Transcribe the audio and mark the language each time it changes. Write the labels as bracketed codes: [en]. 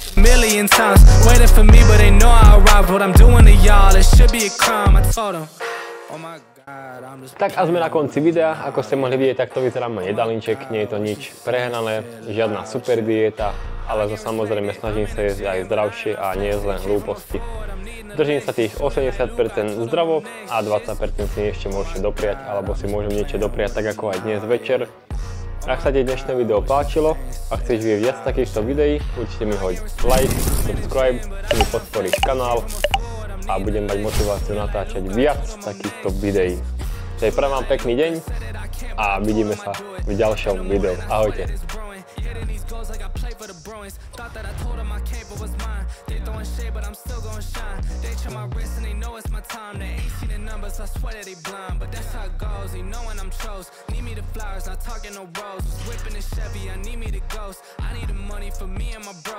[en] Million times waiting for me, but they know I arrived. What I'm doing to y'all, it should be a crime. I told them. Oh my God, I'm just. [sk] Tak a sme na konci videa. Ako ste mohli vidieť, takto vyzerá môj jedálniček. Nie je to nič prehnané, žiadna super dieta, ale to samozrejme snažím sa jesť aj zdravšie a nie len hlúposti. Držím sa tých 80% zdravo a 20% si ešte môžete dopriať, alebo si môžem niečo dopriať tak ako aj dnes večer. Ak sa ti dnešné video páčilo a chceš vidieť viac takýchto videí, určite mi hoď like, subscribe, mi podporíš kanál a budem mať motiváciu natáčať viac takýchto videí. Takže prajem vám pekný deň a vidíme sa v ďalšom videu. Ahojte. [en] Like I play for the Bruins. Thought that I told them I came, but was mine. They throwing shade, but I'm still gonna shine. They check my wrist and they know it's my time. They ain't seen the numbers, I swear that they blind. But that's how it goes, you know when I'm chose. Need me the flowers, not talking no rose. Was whipping the Chevy, I need me the ghost. I need the money for me and my bros.